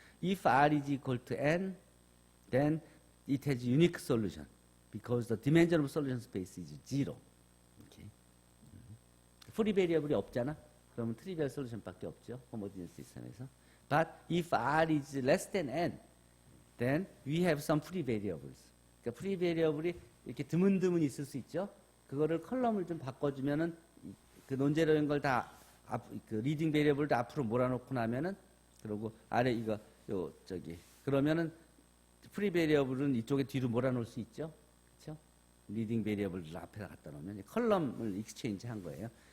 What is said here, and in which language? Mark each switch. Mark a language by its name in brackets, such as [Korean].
[English] If R is equal to N, then it has unique solution, because the dimension of solution space is 0. Okay. [Korean] 프리 베리어블이 없잖아. 그러면 트리비얼 솔루션밖에 없죠. 호모지니어스 시스템에서. [English] But if R is less than N, then we have some free variables. [Korean] 그러니까 free variable이 이렇게 드문드문 있을 수 있죠. 그거를 컬럼을 좀 바꿔주면은 그 논제로인 걸 다 그 리딩 베리어블도 앞으로 몰아놓고 나면은 그리고 아래 이거 요 저기 그러면은 프리 베리어블은 이쪽에 뒤로 몰아놓을 수 있죠. 그렇죠? 리딩 베리어블을 앞에 갖다 놓으면 컬럼을 익스체인지 한 거예요.